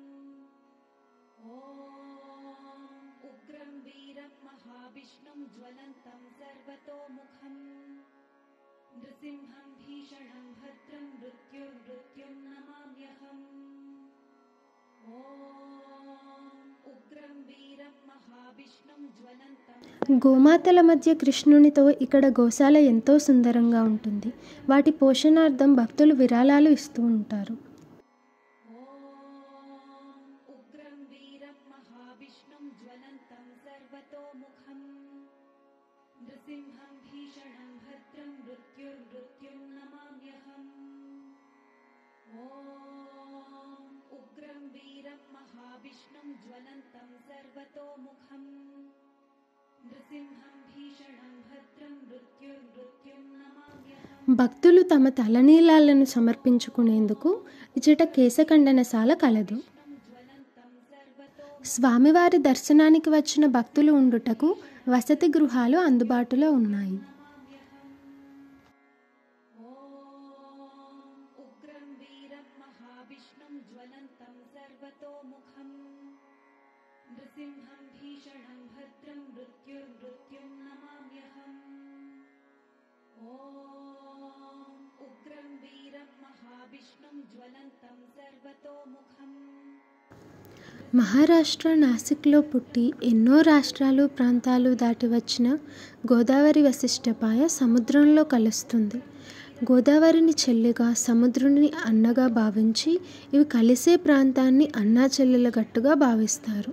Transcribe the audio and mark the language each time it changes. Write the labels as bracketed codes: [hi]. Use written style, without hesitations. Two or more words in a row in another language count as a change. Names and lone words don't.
[sa] उग्रं वीरं महाविष्णुं ज्वलन्तं सर्वतोमुखं नृसिंहं भीषणं भद्रं मृत्युर्मृत्युं नमाम्यहम् उग्रं वीरं महाविष्णुं ज्वलन्तं. [te] గోమాతల మధ్య కృష్ణునితో ఇక్కడ గోశాల ఎంతో సుందరంగా ఉంటుంది. వాటి పోషణార్థం భక్తులు విరాళాలు ఇస్తూ ఉంటారు. [sa] उग्रं वीरं महाविष्णुं ज्वलन्तं सर्वतोमुखं नृसिंहं भीषणं भद्रं मृत्युर्मृत्युं नमाम्यहम् उग्रं वीरं महाविष्णुं ज्वलन्तं सर्वतोमुखं नृसिंहं भीषणं भद्रं मृत्युर्मृत्युं नमाम्यहम्. [te] భక్తులు తమ తలనీలాలను సమర్పించుకునేందుకు ఇచ్చట కేశఖండనశాల కలదు. స్వామివారి దర్శనానికి వచ్చిన భక్తులు ఉండుటకు వసతి గృహాలు అందుబాటులో ఉన్నాయి. [sa] उग्रं वीरं महाविष्णुं ज्वलन्तं सर्वतोमुखं नृसिंहं भीषणं भद्रं मृत्युर्मृत्युं नमाम्यहम् उग्रं वीरं महाविष्णुं ज्वलन्तं सर्वतोमुखं. [te] మహారాష్ట్ర నాసిక్లో పుట్టి ఎన్నో రాష్ట్రాలు ప్రాంతాలు దాటి వచ్చిన గోదావరి వశిష్ఠపాయ సముద్రంలో కలుస్తుంది. గోదావరిని చెల్లిగా, సముద్రుని అన్నగా భావించి ఇవి కలిసే ప్రాంతాన్ని అన్నా చెల్లెల గట్టుగా భావిస్తారు.